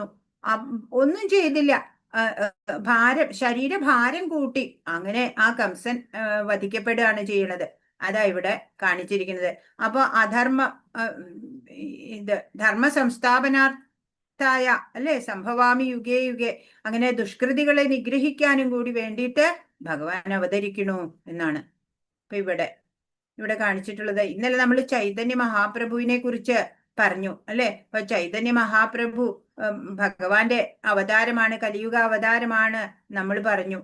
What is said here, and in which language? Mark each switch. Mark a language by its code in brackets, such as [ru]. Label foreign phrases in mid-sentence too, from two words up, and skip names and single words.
[ml] ഒന്നും ചെയ്തില്ല. ശരീരഭാരം കൂട്ടി. അങ്ങനെ ആ കംസൻ വധിക്കപ്പെടുകയാണ് ചെയ്യുന്നത്. അതാ ഇവിടെ കാണിച്ചിരിക്കുന്നത്. [sa] അപ്പൊ धर्म संस्थापनार्थाय അല്ലെ सम्भवामि युगे युगे, [ml] അങ്ങനെ ദുഷ്കൃതികളെ നിഗ്രഹിക്കാനും കൂടി വേണ്ടിയിട്ട് ഭഗവാൻ അവതരിക്കണു എന്നാണ് ഇപ്പൊ ഇവിടെ കാണിച്ചിട്ടുള്ളത്. ഇന്നലെ നമ്മൾ ചൈതന്യ മഹാപ്രഭുവിനെ കുറിച്ച് പറഞ്ഞു അല്ലെ. അപ്പൊ ചൈതന്യ മഹാപ്രഭു ഭഗവാന്റെ അവതാരമാണ്, കലിയുഗ അവതാരമാണ് നമ്മൾ പറഞ്ഞു.